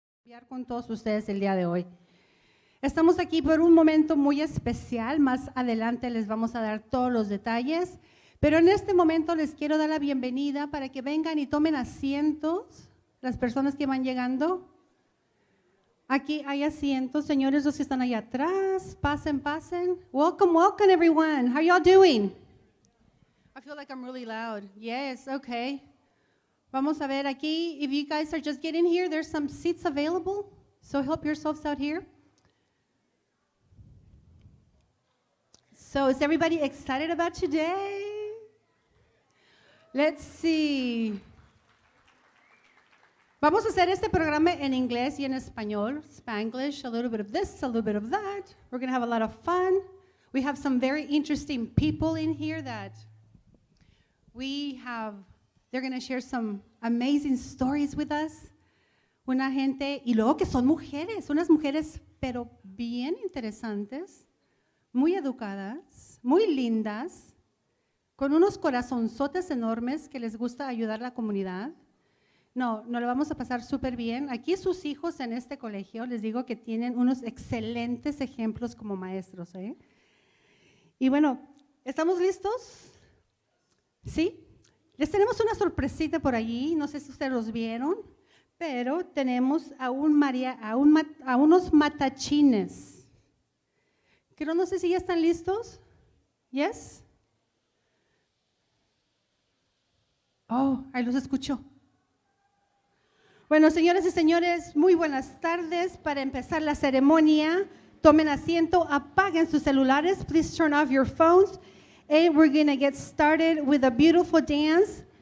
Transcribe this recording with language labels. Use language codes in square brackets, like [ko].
[es] Confiar con todos ustedes el día de hoy. Estamos aquí por un momento muy especial, más adelante les vamos a dar todos los detalles, pero en este momento les quiero dar la bienvenida para que vengan y tomen asientos, las personas que van llegando. Aquí hay asientos, señores, los que están allá atrás, pasen, pasen. [en] Welcome, welcome everyone. How y'all doing? I feel like I'm really loud. Yes, okay. [es] Vamos a ver aquí, [en] if you guys are just getting here, there's some seats available, so help yourselves out here. So is everybody excited about today? Let's see. [es] Vamos a hacer este programa en inglés y en español, Spanglish, [en] a little bit of this, a little bit of that. We're going to have a lot of fun. We have some very interesting people in here that they're going to share some amazing stories with us. [es] Una gente, y luego que son mujeres, unas mujeres, pero bien interesantes, muy educadas, muy lindas, con unos corazonzotes enormes que les gusta ayudar a la comunidad. No lo vamos a pasar súper bien. Aquí sus hijos en este colegio, les digo que tienen unos excelentes ejemplos como maestros, ¿eh? Y bueno, ¿estamos listos? ¿Sí? Les tenemos una sorpresita por allí, no sé si ustedes los vieron, pero tenemos a unos matachines. Pero no sé si ya están listos. [en] ¿Yes? [es] Oh, ahí los escucho. Bueno, señoras y señores, muy buenas tardes. Para empezar la ceremonia, tomen asiento, apaguen sus celulares. [en] Please turn off your phones. And we're going to get started with a beautiful dance.